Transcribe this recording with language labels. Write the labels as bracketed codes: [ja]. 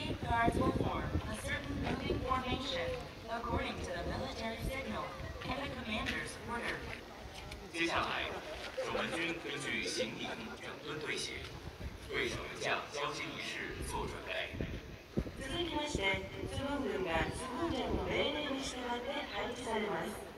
[en] Guards will form a certain moving formation according to the military signal and the commander's order. [zh] 接下来，守门军根据行礼整顿队形，为守门将交接仪式做准备。 [ja] 続きまして、守門軍が守門者の命令に従って配置されます。